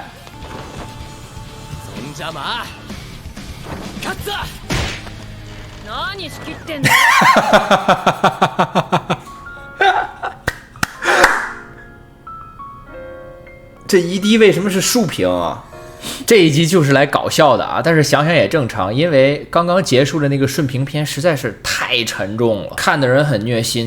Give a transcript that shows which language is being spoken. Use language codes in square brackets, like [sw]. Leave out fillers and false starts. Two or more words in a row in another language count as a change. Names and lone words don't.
[ja] そんじゃまあ、勝つぞ。何仕切ってんだ。 [zh] 这ED为什么是竖屏啊？这一集就是来搞笑的啊，但是想想也正常，因为刚刚结束的那个顺屏篇实在是太沉重了，看的人很虐心。